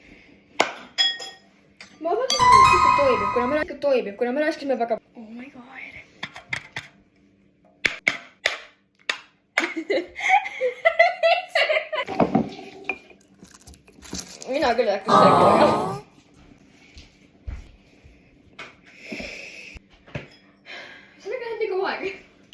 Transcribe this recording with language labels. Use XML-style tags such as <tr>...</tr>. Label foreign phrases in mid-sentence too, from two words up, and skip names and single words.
<et>Ma vaatan, et ikka toimib, kuna me laskisime väga...</et> <en>Oh my god.</en> <et>Mina küll äkki söögi. Sellega läheb nii kaua aega.</et>